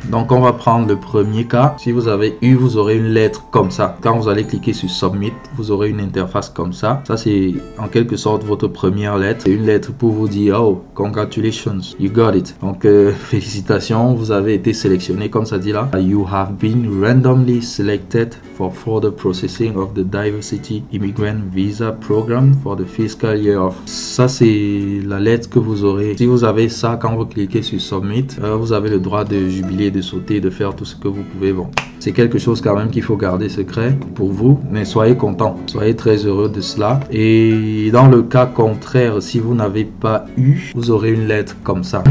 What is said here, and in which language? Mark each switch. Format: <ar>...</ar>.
<fr>Donc on va prendre le premier cas. Si vous avez eu, vous aurez une lettre comme ça. Quand vous allez cliquer sur Submit, vous aurez une interface comme ça. Ça c'est en quelque sorte votre première lettre. C'est une lettre pour vous dire</fr> <en>oh congratulations, you got it.</en> <fr>Donc félicitations, vous avez été sélectionné comme ça dit là.</fr> <en>You have been randomly selected for further processing of the Diversity Immigrant Visa Program for the fiscal year of.</en> <fr>Ça c'est la lettre que vous aurez. Si vous avez ça, quand vous cliquez sur Submit, vous avez le droit de jubiler, de sauter, de faire tout ce que vous pouvez. Bon, c'est quelque chose quand même qu'il faut garder secret pour vous, mais soyez content, soyez très heureux de cela. Et dans le cas contraire, si vous n'avez pas eu, vous aurez une lettre comme ça.</fr>